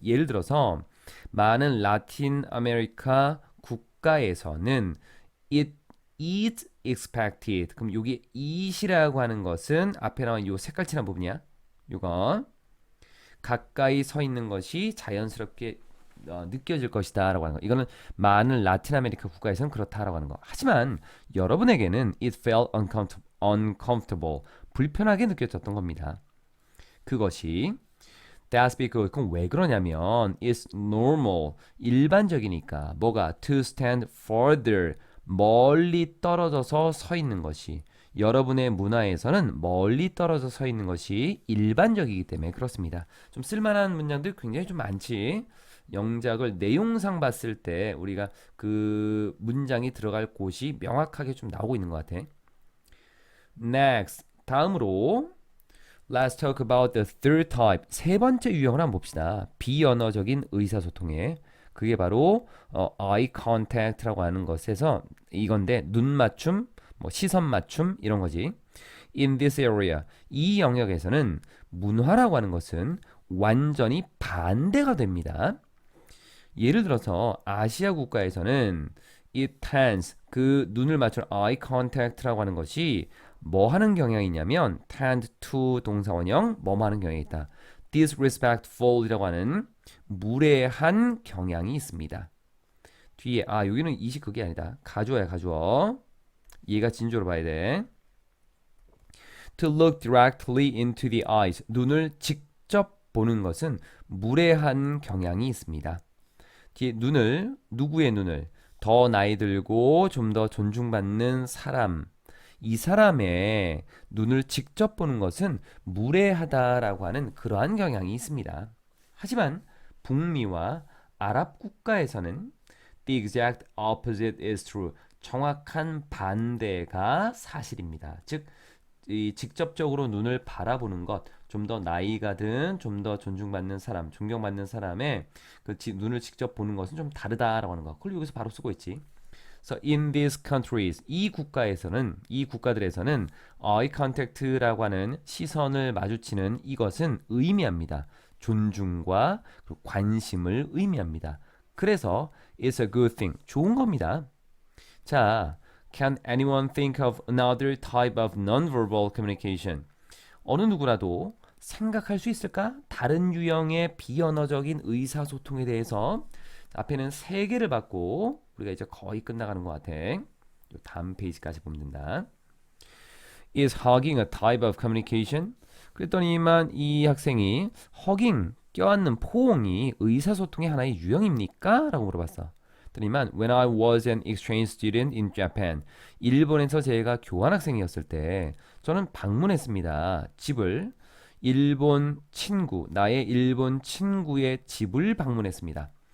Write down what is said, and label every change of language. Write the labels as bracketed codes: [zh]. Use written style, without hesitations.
[ko] 예를 들어서 많은 라틴 아메리카 국가에서는 [en] it is expected. [ko] 그럼 여기 it이라고 하는 것은 앞에 나온 요 색깔칠한 부분이야. 요거 가까이 서 있는 것이 자연스럽게 느껴질 것이다 라고 하는 거. 이거는 많은 라틴 아메리카 국가에서는 그렇다라고 하는 거. 하지만 여러분에게는 [en] it felt uncomfortable. [ko] 불편하게 느껴졌던 겁니다. 그것이 [en] That's because, [ko] 그럼 왜 그러냐면 [en] it's normal, [ko] 일반적이니까. 뭐가? [en] To stand further, [ko] 멀리 떨어져서 서 있는 것이, 여러분의 문화에서는 멀리 떨어져 서 있는 것이 일반적이기 때문에 그렇습니다. 좀 쓸만한 문장들 굉장히 좀 많지. 영작을 내용상 봤을 때 우리가 그 문장이 들어갈 곳이 명확하게 좀 나오고 있는 것 같아. [en] Next, [ko] 다음으로 [en] Let's talk about the third type. [ko] 세 번째 유형을 한번 봅시다. 비언어적인 의사소통에. 그게 바로 eye contact라고 하는 것에서 이건데 눈 맞춤, 뭐 시선 맞춤 이런 거지. In this area, 이 영역에서는 문화라고 하는 것은 완전히 반대가 됩니다. 예를 들어서 아시아 국가에서는 [en] it tends, [ko] 그 눈을 맞추는 eye contact라고 하는 것이 뭐 하는 경향이 있냐면 tend to 동사원형 뭐뭐 하는 경향이 있다. disrespectful이라고 하는 무례한 경향이 있습니다. 뒤에 여기는 이식 그게 아니다. 가주어야 가주어. 얘가 진조로 봐야 돼. [en] To look directly into the eyes. [ko] 눈을 직접 보는 것은 무례한 경향이 있습니다. 뒤에 눈을, 누구의 눈을? 더 나이 들고 좀 더 존중받는 사람, 이 사람의 눈을 직접 보는 것은 무례하다라고 하는 그러한 경향이 있습니다. 하지만 북미와 아랍 국가에서는 [en] the exact opposite is true. [ko] 정확한 반대가 사실입니다. 즉, 이 직접적으로 눈을 바라보는 것, 좀 더 나이가 든, 좀 더 존중받는 사람, 존경받는 사람의 그 눈을 직접 보는 것은 좀 다르다라고 하는 거. 그걸 여기서 바로 쓰고 있지. [en] So in these countries, [ko] 이 국가에서는, 이 국가들에서는 eye contact라고 하는 시선을 마주치는 이것은 의미합니다. 존중과 관심을 의미합니다. [en] 그래서 it's a good thing, [ko] 좋은 겁니다. [en] 자, can anyone think of another type of nonverbal communication? [ko] 어느 누구라도 생각할 수 있을까? 다른 유형의 비언어적인 의사소통에 대해서. 앞에는 3개를 받고 우리가 이제 거의 끝나가는 것 같아. 다음 페이지까지 보면 된다. [en] Is hugging a type of communication? [ko] 그랬더니만 이 학생이 hugging, 껴안는 포옹이 의사소통의 하나의 유형입니까? 라고 물어봤어. [en] 그랬더니만 When I was an exchange student in Japan, [ko] 일본에서 제가 교환학생이었을 때 저는 방문했습니다. 집을, 일본 친구, 나의 일본 친구의 집을 방문했습니다.